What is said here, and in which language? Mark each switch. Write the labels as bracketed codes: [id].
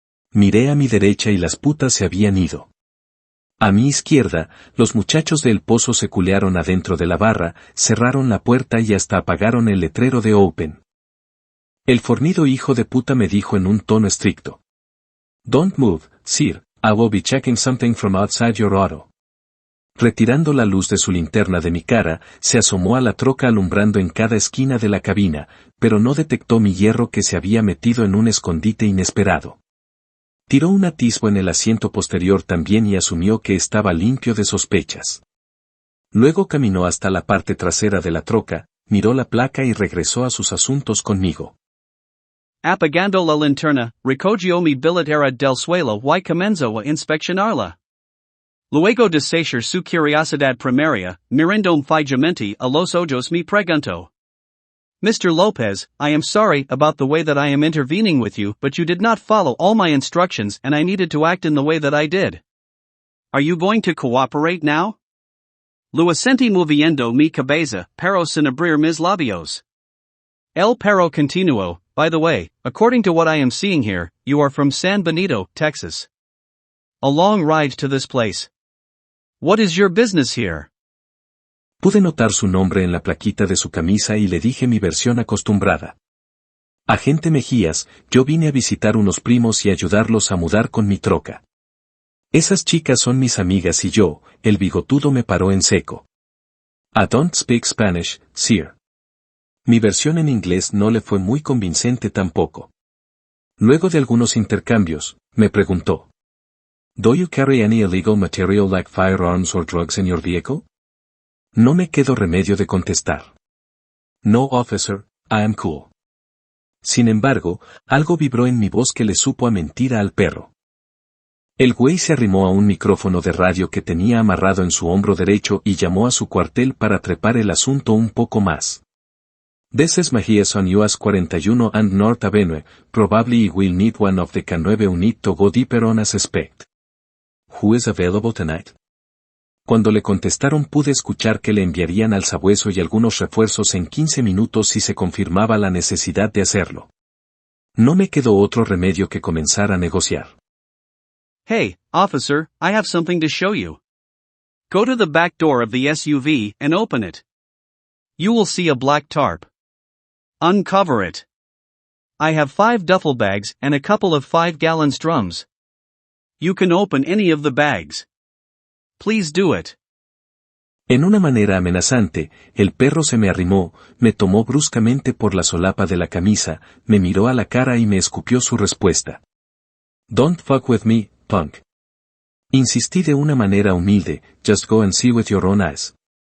[es] Miré a mi derecha y las putas se habían ido. A mi izquierda, los muchachos del pozo se culearon adentro de la barra, cerraron la puerta y hasta apagaron el letrero de Open. El fornido hijo de puta me dijo en un tono estricto. [en] Don't move, sir, I will be checking something from outside your auto. [es] Retirando la luz de su linterna de mi cara, se asomó a la troca alumbrando en cada esquina de la cabina, pero no detectó mi hierro que se había metido en un escondite inesperado. Tiró un atisbo en el asiento posterior también y asumió que estaba limpio de sospechas. Luego caminó hasta la parte trasera de la troca, miró la placa y regresó a sus asuntos conmigo. Apagando la linterna, recogio mi billetera del suelo y comenzo a inspeccionarla. Luego de saciar su curiosidad primaria, mirando fijamente a los ojos me preguntó. [en] Mr. Lopez, I am sorry about the way that I am intervening with you, but you did not follow all my instructions and I needed to act in the way that I did. Are you going to cooperate now? [es] Lo asentí moviendo mi cabeza, pero sin abrir mis labios. El perro continuó, [en] by the way, according to what I am seeing here, you are from San Benito, Texas. A long ride to this place. What is your business here? [es] Pude notar su nombre en la plaquita de su camisa y le dije mi versión acostumbrada. Agente Mejías, yo vine a visitar unos primos y ayudarlos a mudar con mi troca. Esas chicas son mis amigas y yo, el bigotudo me paró en seco. [en] I don't speak Spanish, sir. [es] Mi versión en inglés no le fue muy convincente tampoco. Luego de algunos intercambios, me preguntó. [en] Do you carry any illegal material like firearms or drugs in your vehicle? [es] No me quedó remedio de contestar. [en] No, officer, I am cool. [es] Sin embargo, algo vibró en mi voz que le supo a mentira al perro. El güey se arrimó a un micrófono de radio que tenía amarrado en su hombro derecho y llamó a su cuartel para trepar el asunto un poco más. [en] This is Mejías on US 41 and North Avenue, probably will need one of the K9 unit to go deeper on a suspect. Who is available tonight? [es] Cuando le contestaron pude escuchar que le enviarían al sabueso y algunos refuerzos en 15 minutos si se confirmaba la necesidad de hacerlo. No me quedó otro remedio que comenzar a negociar. [en] Hey, officer, I have something to show you. Go to the back door of the SUV and open it. You will see a black tarp. Uncover it. I have 5 duffel bags and a couple of 5-gallon drums. You can open any of the bags. Please do it. [es] En una manera amenazante, el perro se me arrimó, me tomó bruscamente por la solapa de la camisa, me miró a la cara y me escupió su respuesta. [en] Don't fuck with me, punk. [es] Insistí de una manera humilde, [en] just go and see with your own eyes.